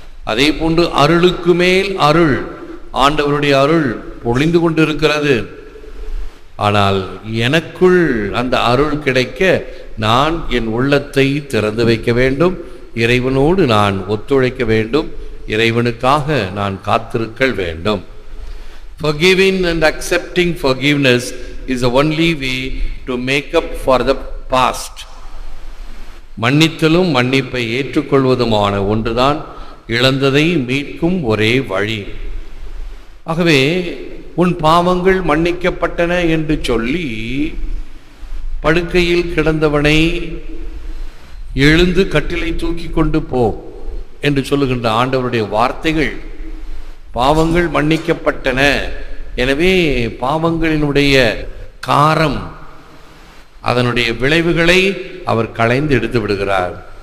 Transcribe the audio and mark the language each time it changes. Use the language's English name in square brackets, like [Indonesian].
[Tamil] அதே போன்று அருளுக்கு மேல் அருள், ஆண்டவருடைய அருள் பொழிந்து கொண்டிருக்கிறது. ஆனால் எனக்குள் அந்த அருள் கிடைக்க நான் என் உள்ளத்தை திறந்து வைக்க வேண்டும், இறைவனோடு நான் ஒத்துழைக்க வேண்டும், இறைவனுக்காக நான் காத்திருக்க வேண்டும். [English] Forgiving and accepting forgiveness is the only way to make up for the past. [Tamil] மன்னித்தலும் மன்னிப்பை ஏற்றுக்கொள்வதுமான ஒன்றுதான் இழந்ததை மீட்கும் ஒரே வழி. ஆகவே உன் பாவங்கள் மன்னிக்கப்பட்டன என்று சொல்லி படுக்கையில் கிடந்தவனை எழுந்து கட்டிலை தூக்கி கொண்டு போ என்று சொல்லுகின்ற ஆண்டவருடைய வார்த்தைகள், பாவங்கள் மன்னிக்கப்பட்டன, எனவே பாவங்களினுடைய காரம், அதனுடைய விளைவுகளை அவர் களைந்து எடுத்து விடுகிறார்.